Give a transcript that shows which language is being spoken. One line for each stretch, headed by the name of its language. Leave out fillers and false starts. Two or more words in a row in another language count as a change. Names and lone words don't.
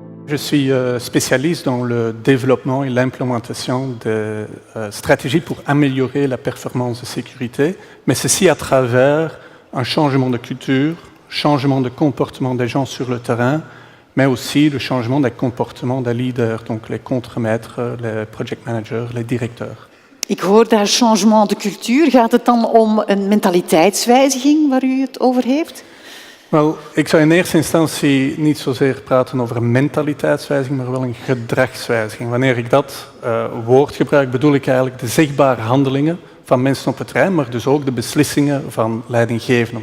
French: Je suis spécialiste dans le développement et l'implémentation de stratégies pour améliorer la performance de sécurité, mais ceci à travers un changement de culture, changement de comportement des gens sur le terrain, mais aussi le changement des comportements des leaders, donc les contremaîtres, les
English: project managers,
French: les directeurs.
Dutch: Ik hoor daar
French: changement de
Dutch: cultuur. Gaat het dan om een mentaliteitswijziging waar u het over heeft? Wel, ik zou in eerste instantie niet zozeer praten over een mentaliteitswijziging, maar wel een gedragswijziging. Wanneer ik dat woord gebruik, bedoel ik eigenlijk de zichtbare handelingen van mensen op het terrein, maar dus ook de beslissingen van leidinggevenden.